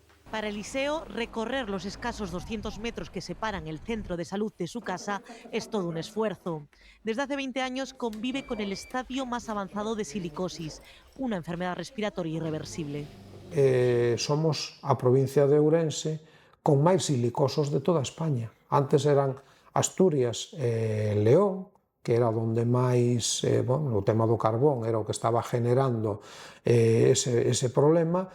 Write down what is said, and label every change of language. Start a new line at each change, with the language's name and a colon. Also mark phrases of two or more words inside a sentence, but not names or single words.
Spanish: Para Eliseo, recorrer los escasos 200 metros que separan el centro de salud de su casa es todo un esfuerzo. Desde hace 20 años convive con el estadio más avanzado de silicosis, una enfermedad respiratoria irreversible.
Galician: Somos a provincia de Ourense con máis silicosos de toda España. Antes eran Asturias e León, que era onde máis, o tema do carbón era o que estaba generando ese problema,